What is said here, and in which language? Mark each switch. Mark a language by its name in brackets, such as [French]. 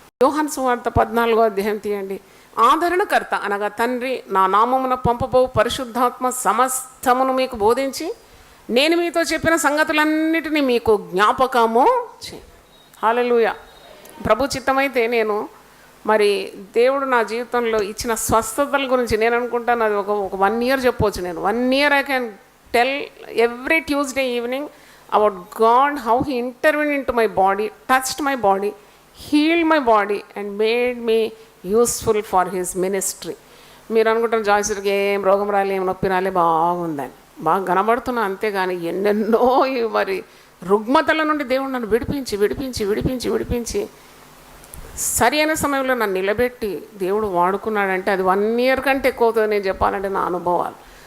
[Telugu] యోహాను సువార్త 14వ అధ్యాయం తీయండి. ఆదరణకర్త అనగా తండ్రి నా నామమున పంపబో పరిశుద్ధాత్మ సమస్తమును మీకు బోధించి నేను మీతో చెప్పిన సంగతులన్నిటినీ మీకు జ్ఞాపకము చేయి. హల్లెలూయా. ప్రభు చిత్తమైతే నేను మరి దేవుడు నా జీవితంలో ఇచ్చిన స్వస్థతల గురించి నేను అనుకుంటాను అది ఒక 1 year చెప్పవచ్చు. నేను [English] 1 year I can tell every Tuesday evening about God, how He intervened into my body, touched my body, healed my body and made me useful for His ministry. [Telugu] మీరు అనుకుంటారు జాయిసరికి ఏం రోగం రాలే, ఏం నొప్పి రాలే, బాగుందని, బాగా కనబడుతున్నా, అంతేగాని ఎన్నెన్నో మరి రుగ్మతల నుండి దేవుడు నన్ను విడిపించి విడిపించి విడిపించి విడిపించి సరి అయిన సమయంలో నన్ను నిలబెట్టి దేవుడు వాడుకున్నాడంటే అది 1 year కంటే ఎక్కువ అవుతుంది నేను చెప్పాలంటే నా అనుభవాలు.